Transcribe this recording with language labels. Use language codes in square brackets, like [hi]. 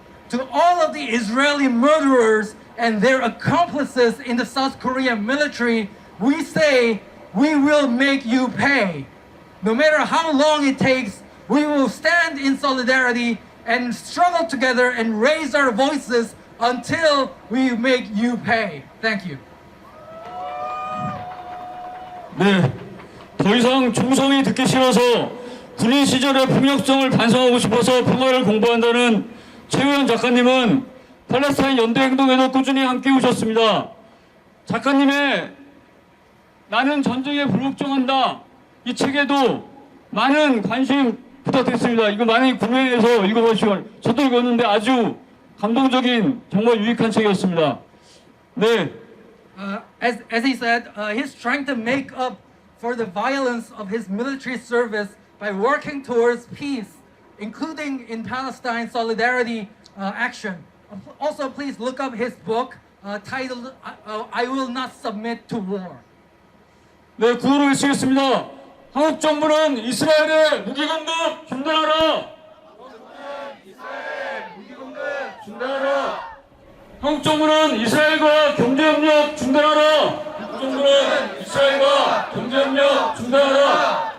[en] To all of the Israeli murderers and their accomplices in the South Korean military, we say, we will make you pay. No matter how long it takes, we will stand in solidarity and struggle together and raise our voices until we make you pay. Thank you. [ko] 네, 더 이상 총성이 듣기 싫어서 군인 시절의 폭력성을 반성하고 싶어서 평화를 공부한다는 최우현 작가님은 팔레스타인 연대행동에도 꾸준히 함께 오셨습니다. 작가님의 나는 전쟁에 불복종한다 이 책에도 많은 관심 부탁드렸습니다. 이거 많이 구매해서 읽어보시고 저도 읽었는데 아주 감동적인 정말 유익한 책이었습니다. 네. [en] As he said, he's trying to make up for the violence of his military service by working towards peace, including in Palestine solidarity action. Also, please look up his book titled I Will Not Submit to War. [ko] 네, 구호를 외치겠습니다. 한국 정부는 이스라엘의 무기 공급 중단하라. 중단하라. 한국 정부는 이스라엘과 경제협력 중단하라. 한국 정부는 이스라엘과 경제협력 중단하라.